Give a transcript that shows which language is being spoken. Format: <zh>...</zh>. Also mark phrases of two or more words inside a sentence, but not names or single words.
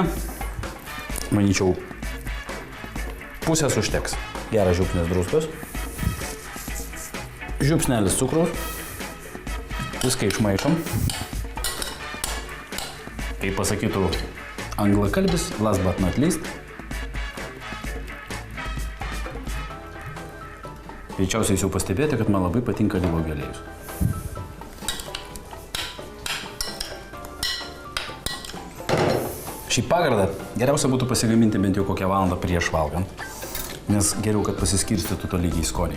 <lt>Manyčiau, pusės užteks. Geras žiupsnis druskos. Žiupsnelis cukraus. Viską išmaišom. Kaip pasakytų anglakalbis,</lt> <en>last but not least.</en> <lt>Greičiausiai jūs jau pastebėjote, kad man labai patinka alyvuogių aliejus. Šį pagardą geriausia būtų pasigaminti bent jau kokią valandą prieš valgant, nes geriau, kad pasiskirstytų tolygiai skoniai.</lt>